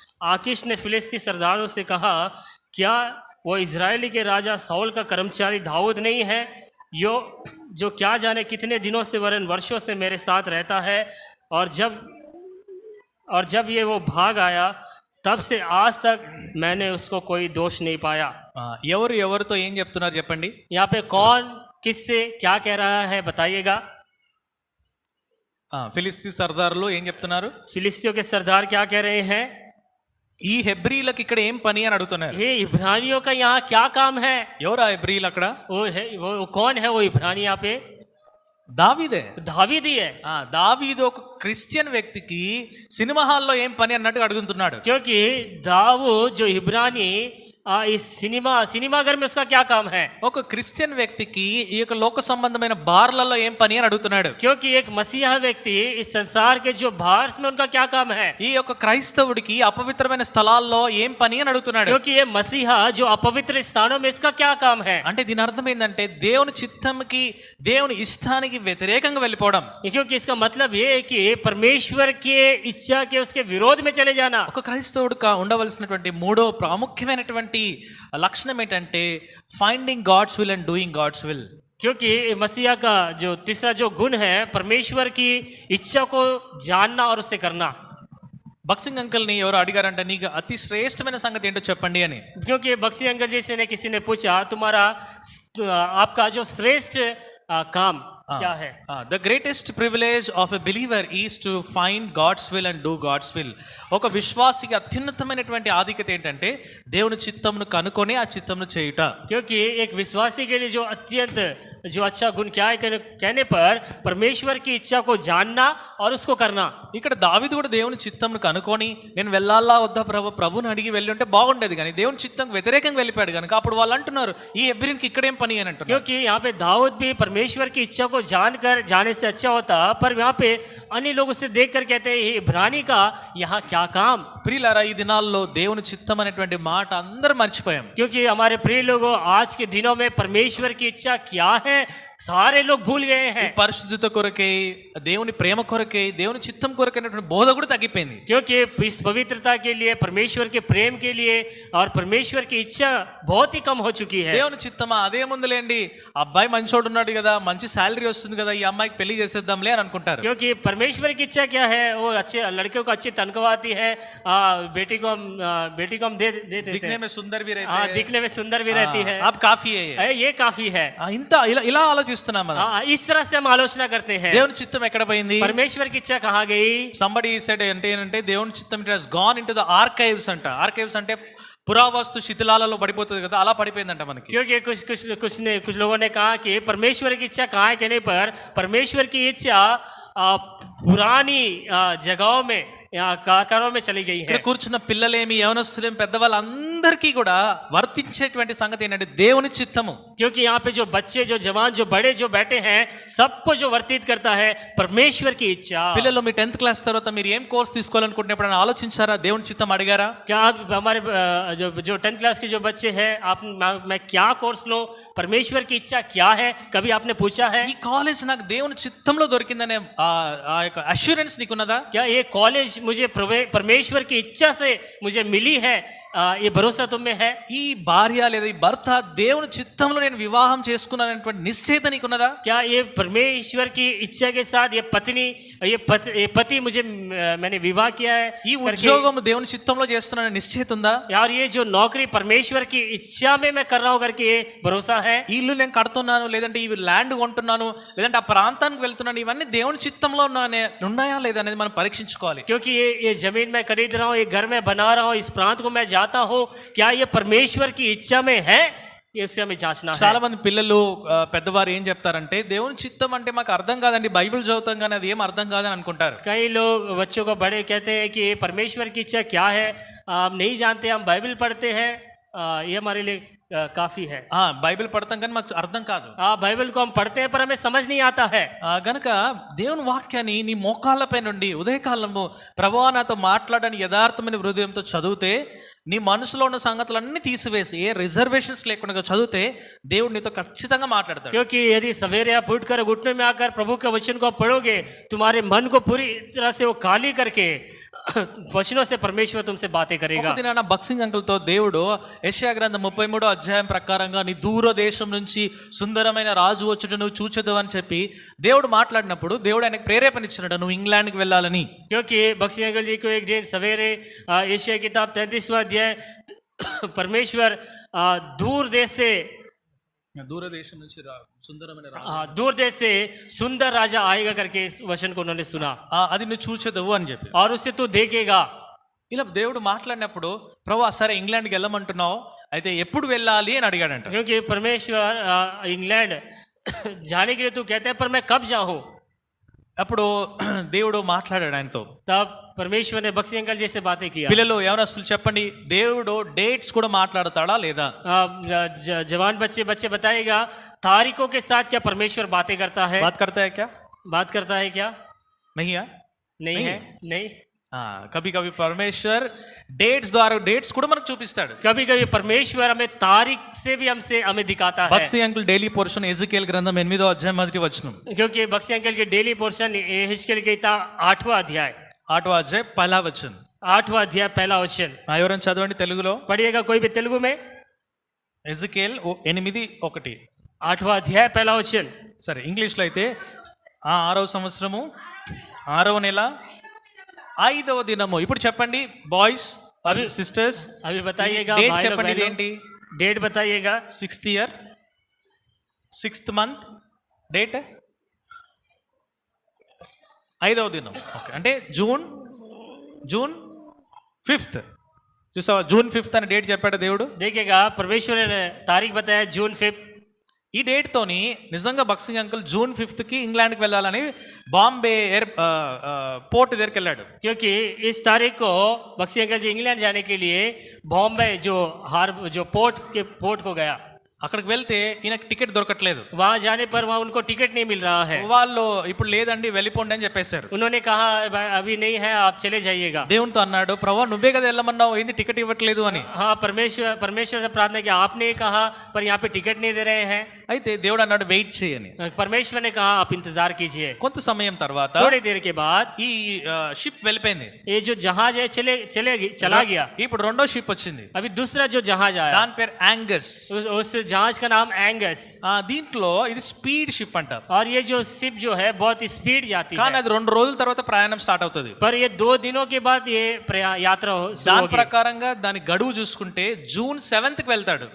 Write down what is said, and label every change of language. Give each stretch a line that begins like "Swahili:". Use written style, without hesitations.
Hindi: आकीश ने फिलिस्ती सरदारों से कहा, क्या वो इजरायली के राजा साउल का कर्मचारी दाऊद नहीं है, जो क्या जाने कितने दिनों से वरन वर्षों से मेरे साथ रहता है, और जब ये वो भाग आया तब से आज तक मैंने उसको कोई दोष नहीं पाया।
Telugu: ఎవరు ఎవరితో ఏం చెప్తున్నారు చెప్పండి.
Hindi: यहाँ पे कौन किससे क्या कह रहा है बताइएगा।
Telugu: ఫిలిస్తీ సర్దారులు ఏం చెప్తున్నారు?
Hindi: फिलिस्तियों के सरदार क्या कह रहे हैं?
Telugu: ఈ హెబ్రీలకు ఇక్కడ ఏం పని అని అడుగుతున్నారు.
Hindi: ये इब्रानियों का यहाँ क्या काम है?
Telugu: ఎవరా హెబ్రీలు అక్కడ?
Hindi: वो कौन है वो इब्रानी यहाँ पे?
Telugu: దావీదే.
Hindi: दावीद ही है.
Telugu: దావీదు ఒక క్రిస్టియన్ వ్యక్తికి సినిమా హాల్లో ఏం పని అన్నట్టు అడుగుతున్నాడు.
Hindi: क्योंकि दाऊद जो इब्रानी इस सिनेमाघर में उसका क्या काम है?
Telugu: ఒక క్రిస్టియన్ వ్యక్తికి ఈ యొక్క లోక సంబంధమైన బార్లలో ఏం పని అని అడుగుతున్నాడు.
Hindi: क्योंकि एक मसीहा व्यक्ति इस संसार के जो बार्स में उनका क्या काम है?
Telugu: ఈ యొక్క క్రైస్తవుడికి అపవిత్రమైన స్థలాల్లో ఏం పని అని అడుగుతున్నాడు.
Hindi: क्योंकि ये मसीहा जो अपवित्र स्थानों में इसका क्या काम है?
Telugu: అంటే దీని అర్థం ఏంటంటే దేవుని చిత్తంకి దేవుని ఇష్టానికి వ్యతిరేకంగా వెళ్ళిపోవడం.
Hindi: क्योंकि इसका मतलब ये है कि परमेश्वर के इच्छा के उसके विरोध में चले जाना.
Telugu: ఒక క్రైస్తవుడిగా ఉండవలసినటువంటి మూడో ప్రాముఖ్యమైనటువంటి లక్షణం ఏంటంటే
English: Finding God's will and doing God's will.
Hindi: क्योंकि मसीहा का जो तीसरा जो गुण है परमेश्वर की इच्छा को जानना और उसे करना.
Telugu: బక్సింగ్ అంకుల్ ని ఎవరు అడిగారంటే నీకు అతి శ్రేష్టమైన సంగతి ఏంటో చెప్పండి అని.
Hindi: क्योंकि बक्सी अंकल जी से किसी ने पूछा तुम्हारा आपका जो श्रेष्ठ काम क्या है?
English: The greatest privilege of a believer is to find God's will and do God's will.
Telugu: ఒక విశ్వాసికి అత్యున్నతమైనటువంటి ఆధిక్యత ఏంటంటే దేవుని చిత్తమును కనుకొని ఆ చిత్తమును చేయుట.
Hindi: क्योंकि एक विश्वासी के लिए जो अत्यंत जो अच्छा गुण क्या है कहने पर परमेश्वर की इच्छा को जानना और उसको करना.
Telugu: ఇక్కడ దావీదు కూడా దేవుని చిత్తమును కనుకొని నేను వెళ్ళాలా వద్దా ప్రభుని అడిగి వెళ్ళి ఉంటే బాగుండేది, కానీ దేవుని చిత్తం వ్యతిరేకంగా వెళ్ళిపోయాడు కనుక అప్పుడు వాళ్ళు అంటున్నారు ఈ హెబ్రీకి ఇక్కడేం పని అని అంటున్నారు.
Hindi: क्योंकि यहाँ पे दाऊद भी परमेश्वर की इच्छा को जानकर जाने से अच्छा होता, पर यहाँ पे अन्य लोग उसे देखकर कहते हैं इब्रानी का यहाँ क्या काम.
Telugu: ప్రియులారా, ఈ దినాల్లో దేవుని చిత్తం అనేటువంటి మాట అందరూ మర్చిపోయాం.
Hindi: क्योंकि हमारे प्रिय लोगों आज के दिनों में परमेश्वर की इच्छा क्या है सारे लोग भूल गए हैं.
Telugu: పరిశుద్ధత కొరకే, దేవుని ప్రేమ కొరకే, దేవుని చిత్తం కొరకే అనేటువంటి బోధ కూడా తగ్గిపోయింది.
Hindi: क्योंकि इस पवित्रता के लिए, परमेश्वर के प्रेम के लिए और परमेश्वर की इच्छा बहुत ही कम हो चुकी है.
Telugu: దేవుని చిత్తమా అదేముందిలేండి, అబ్బాయి మంచోడు ఉన్నాడు కదా, మంచి శాలరీ వస్తుంది కదా, ఈ అమ్మాయికి పెళ్లి చేసేద్దాంలే అని అనుకుంటారు.
Hindi: क्योंकि परमेश्वर की इच्छा क्या है, वो अच्छे लड़कियों को अच्छी तनख्वाह आती है, बेटी को हम दे देते हैं. दिखने में सुंदर भी रहते हैं, दिखने में सुंदर भी रहती है. अब काफी है ये काफी है.
Telugu: ఇంత ఇలా ఆలోచిస్తున్నాం మనం.
Hindi: इस तरह से हम आलोचना करते हैं.
Telugu: దేవుని చిత్తం ఎక్కడ పోయింది?
Hindi: परमेश्वर की इच्छा कहाँ गई?
English: somebody said
Telugu: అంటే ఏంటంటే దేవుని చిత్తం
English: It has gone into the archives అంట.
Telugu: ఆర్కైవ్స్ అంటే పురావస్తు శిథిలాలలో పడిపోతుంది కదా, అలా పడిపోయిందంట మనకి.
Hindi: क्योंकि कुछ लोगों ने कहा कि परमेश्वर की इच्छा कहाँ है कहने पर परमेश्वर की इच्छा पुरानी जगहों में కార్యక్రమం में चली गई है.
Telugu: ఇక్కడ కూర్చున్న పిల్లలేమి, యవనస్తులేమి, పెద్దవాళ్ళందరికీ కూడా వర్తించేటువంటి సంగతి ఏంటంటే దేవుని చిత్తము.
Hindi: क्योंकि यहाँ पे जो बच्चे, जो जवान, जो बड़े जो बैठे हैं, सबको जो वर्तित करता है परमेश्वर की इच्छा.
Telugu: పిల్లలు మీ 10th క్లాస్ తర్వాత మీరు ఏం కోర్స్ తీసుకోవాలనుకుంటున్నప్పుడు ఆలోచించారా? దేవుని చిత్తం అడిగారా?
Hindi: क्या आप हमारे जो 10th क्लास के जो बच्चे हैं, मैं क्या कोर्स लूं, परमेश्वर की इच्छा क्या है, कभी आपने पूछा है?
Telugu: ఈ కాలేజ్ నాకు దేవుని చిత్తంలో దొరికిందనే ఆ యొక్క అష్యూరెన్స్ నీకున్నదా?
Hindi: क्या ये कॉलेज मुझे परमेश्वर की इच्छा से मुझे मिली है, ये भरोसा तुम में है?
Telugu: ఈ భార్య లేదా ఈ భర్త దేవుని చిత్తంలో నేను వివాహం చేసుకున్నాననేటువంటి నిశ్చయత నీకున్నదా?
Hindi: क्या ये परमेश्वर की इच्छा के साथ ये पत्नी, ये पति मुझे मैंने विवाह किया है,
Telugu: ఈ ఉద్యోగం దేవుని చిత్తంలో చేస్తున్నాననే నిశ్చయత ఉందా?
Hindi: यार ये जो नौकरी परमेश्वर की इच्छा में मैं कर रहा हूँ करके ये भरोसा है?
Telugu: ఈ ఇల్లు నేను కడుతున్నాను, లేదంటే ఈ ల్యాండ్ కొంటున్నాను, లేదంటే ఆ ప్రాంతానికి వెళ్తున్నాను, ఇవన్నీ దేవుని చిత్తంలో ఉన్నాయా లేదా అనేది మనం పరీక్షించుకోవాలి.
Hindi: क्योंकि ये जमीन मैं खरीद रहा हूँ, ये घर मैं बना रहा हूँ, इस प्रांत को मैं जाता हूँ, क्या ये परमेश्वर की इच्छा में है? ये उससे हमें जांचना है.
Telugu: చాలా మంది పిల్లలు పెద్దవారు ఏం చెప్తారంటే దేవుని చిత్తం అంటే మాకు అర్థం కాదండి, బైబిల్ చదువుతాం కానీ అది ఏం అర్థం కాదని అనుకుంటారు.
Hindi: कई लोग बच्चों को बड़े कहते हैं कि परमेश्वर की इच्छा क्या है हम नहीं जानते, हम बाइबल पढ़ते हैं, ये हमारे लिए काफी है.
Telugu: బైబిల్ పడతాం కానీ మాకు అర్థం కాదు.
Hindi: बाइबल को हम पढ़ते हैं पर हमें समझ नहीं आता है.
Telugu: గనుక దేవుని వాక్యాన్ని నీ మోకాళ్ళపై నుండి ఉదయకాలము ప్రభువా నాతో మాట్లాడని యథార్థమైన హృదయంతో చదివితే, నీ మనసులో ఉన్న సంగతులన్నీ తీసివేసి ఏ రిజర్వేషన్స్ లేకుండా చదివితే దేవుడు నీతో ఖచ్చితంగా మాట్లాడతాడు.
Hindi: क्योंकि यदि सवेरे आप उठकर घुटने में आकर प्रभु के वचन को पढ़ोगे, तुम्हारे मन को पूरी तरह से वो खाली करके वचनों से परमेश्वर तुमसे बातें करेगा.
Telugu: ఒక దినాన బక్సింగ్ అంకుల్ తో దేవుడు యెషయా గ్రంథం 33వ అధ్యాయం ప్రకారంగా నీ దూర దేశం నుంచి సుందరమైన రాజు వచ్చుట నువ్వు చూచెదవు అని చెప్పి దేవుడు మాట్లాడినప్పుడు దేవుడు ఆయనకు ప్రేరేపణ ఇచ్చినాడు నువ్వు ఇంగ్లాండ్కి వెళ్ళాలని.
Hindi: क्योंकि बक्सिंग अंकल जी को एक दिन सवेरे यशायाह किताब 33वां अध्याय परमेश्वर दूर देश से
Telugu: దూరదేశం నుంచి సుందరమైన
Hindi: हाँ, दूर देश से सुंदर राजा आएगा करके इस वचन को उन्होंने सुना
Telugu: అది నువ్వు చూచెదవు అని చెప్పి
Hindi: और उससे तू देखेगा।
Telugu: ఇలా దేవుడు మాట్లాడినప్పుడు ప్రభు సరే ఇంగ్లాండ్కి వెళ్ళమంటున్నావు అయితే ఎప్పుడు వెళ్ళాలి అని అడిగాడంట.
Hindi: क्योंकि परमेश्वर इंग्लैंड जाने के लिए तू कहते हैं पर मैं कब जाऊं।
Telugu: అప్పుడు దేవుడు మాట్లాడాడు ఆయనతో.
Hindi: तब परमेश्वर ने बक्सी अंकल जी से बातें किया।
Telugu: పిల్లలు యవనస్తులు చెప్పండి, దేవుడు డేట్స్ కూడా మాట్లాడతాడా లేదా?
Hindi: जवान बच्चे बताइएगा तारीखों के साथ क्या परमेश्वर बातें करता है? बात करता है क्या? बात करता है क्या? नहीं है, नहीं है, नहीं। కभी कभी परमेश्वर डेट्स
Telugu: ద్వారా డేట్స్ కూడా మనకు చూపిస్తాడు.
Hindi: कभी कभी परमेश्वर हमें तारीख से भी हमें दिखाता है।
Telugu: Bakshi uncle daily portion Ezekiel గ్రంథం 8వ అధ్యాయం 1వ వచనం.
Hindi: क्योंकि बक्सी अंकल के डेली पोर्शन यहेजकेल की 8वां अध्याय
Telugu: 8వ అధ్యాయం 1వ వచనం.
Hindi: 8वां अध्याय 1ला वचन
Telugu: ఎవరైనా చదవండి తెలుగులో.
Hindi: पढ़िएगा कोई भी तेलुगु में।
Telugu: ఎజెకియల్ 8:1
Hindi: 8वां अध्याय 1ला वचन।
Telugu: సరే ఇంగ్లీష్లో అయితే 6వ సంవత్సరము 6వ నెల 5వ దినము. ఇప్పుడు చెప్పండి బాయ్స్
Hindi: अभी
Telugu: సిస్టర్స్,
Hindi: अभी बताइएगा
Telugu: డేట్
Hindi: भाई लोग,
Telugu: చెప్పండి.
Hindi: बहनों,
Telugu: ఏంటి?
Hindi: डेट बताइएगा।
English: 6th year 6th month date 5వ దినం.
Telugu: ఓకే, అంటే జూన్ 5th. చూసావా, జూన్ 5th అని డేట్ చెప్పాడు దేవుడు.
Hindi: देखिएगा परमेश्वर ने तारीख बताया जून 5।
Telugu: ఈ డేట్ తోని నిజంగా బక్సింగ్ అంకుల్ జూన్ 5th ఇంగ్లాండ్కి వెళ్ళాలని బాంబే పోర్ట్ దగ్గరికి వెళ్ళాడు.
Hindi: क्योंकि इस तारीख को बक्सी अंकल जी इंग्लैंड जाने के लिए बॉम्बे जो पोर्ट को गया।
Telugu: అక్కడికి వెళ్తే ఈయనకి టికెట్ దొరకట్లేదు.
Hindi: वहां जाने पर वहां उनको टिकट नहीं मिल रहा है।
Telugu: వాళ్ళు ఇప్పుడు లేదండి వెళ్ళిపోండి అని చెప్పేశారు.
Hindi: उन्होंने कहा अभी नहीं है, आप चले जाइएगा।
Telugu: దేవునితో అన్నాడు, ప్రభా నువ్వే కదా వెళ్ళమన్నావు, ఏంది టికెట్ ఇవ్వట్లేదు అని.
Hindi: हाँ, परमेश्वर से प्रार्थना की, आपने कहा पर यहाँ पे टिकट नहीं दे रहे हैं।
Telugu: అయితే దేవుడు అన్నాడు వెయిట్ చేయని.
Hindi: परमेश्वर ने कहा आप इंतजार कीजिए।
Telugu: కొంత సమయం తర్వాత
Hindi: थोड़ी देर के बाद
Telugu: ఈ షిప్ వెళ్ళిపోయింది.
Hindi: ये जो जहाज है चला गया।
Telugu: ఇప్పుడు రెండో షిప్ వచ్చింది.
Hindi: अभी दूसरा जो जहाज आया
Telugu: దాని పేరు యాంగస్.
Hindi: उस जहाज का नाम एंगस।
Telugu: దీంట్లో ఇది స్పీడ్ షిప్ అంటారు.
Hindi: और ये जो शिप जो है बहुत स्पीड जाती
Telugu: కానీ
Hindi: है।
Telugu: అది 2 రోజుల తర్వాత ప్రయాణం స్టార్ట్ అవుతుంది.
Hindi: पर ये 2 दिनों के बाद ये यात्रा शुरू
Telugu: దాని
Hindi: होगी।
Telugu: ప్రకారంగా దాని గడువు చూసుకుంటే జూన్ 7th కి వెళ్తాడు.